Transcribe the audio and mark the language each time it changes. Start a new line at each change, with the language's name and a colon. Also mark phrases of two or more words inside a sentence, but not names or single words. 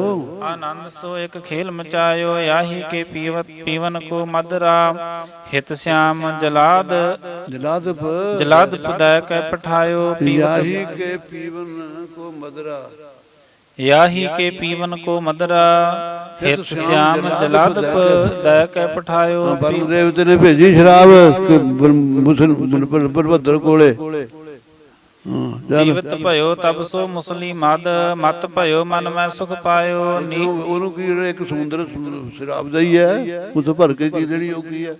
Braj: आनंद सो एक खेल मचायो। याही के पीवन को मदरा। हित श्याम जलाद जलाद पुदै कै पठायो। याही के पीवन को मदरा। याही के पीवन को मदरा। हित श्याम जलाद पुदै कै पठायो।
Punjabi: ਵਰਨ ਦੇਵਤੇ ਨੇ ਭੇਜੀ ਸ਼ਰਾਬ ਬਲਭੱਦਰ ਕੋਲੇ।
Braj: ਜੀਵਤ ਭਇਓ ਤਬ ਸੋ ਮੁਸਲੀ ਮਦ। ਮਤ ਭਇਓ ਮਨ ਮੈਂ ਸੁਖ ਪਾਇਓ।
Punjabi: ਉਹਨੂੰ ਕੀ ਇੱਕ ਸਮੁੰਦਰ ਸ਼ਰਾਬ ਦਾ ਹੀ ਹੈ, ਉਹ ਤੋਂ ਭਰ ਕੇ ਕੀ ਦੇਣੀ ਔਖੀ ਹੈ।